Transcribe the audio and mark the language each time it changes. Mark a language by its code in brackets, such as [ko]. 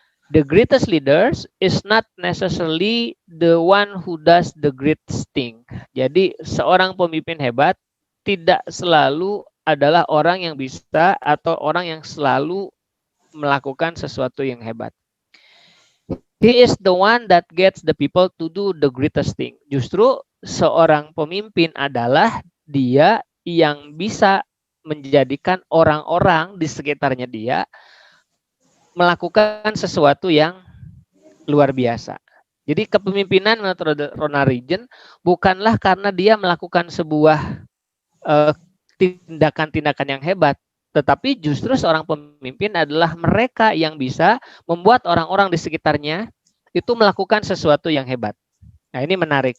[en] The greatest leaders is not necessarily the one who does the great thing. [id] Jadi seorang pemimpin hebat tidak selalu adalah orang yang bisa atau orang yang selalu melakukan sesuatu yang hebat. [en] He is the one that gets the people to do the greatest thing. [id] Justru seorang pemimpin adalah dia yang bisa menjadikan orang-orang di sekitarnya dia melakukan sesuatu yang luar biasa. Jadi kepemimpinan menurut Ronald Reagan bukanlah karena dia melakukan sebuah tindakan-tindakan yang hebat, tetapi justru seorang pemimpin adalah mereka yang bisa membuat orang-orang di sekitarnya itu melakukan sesuatu yang hebat. Nah, ini menarik.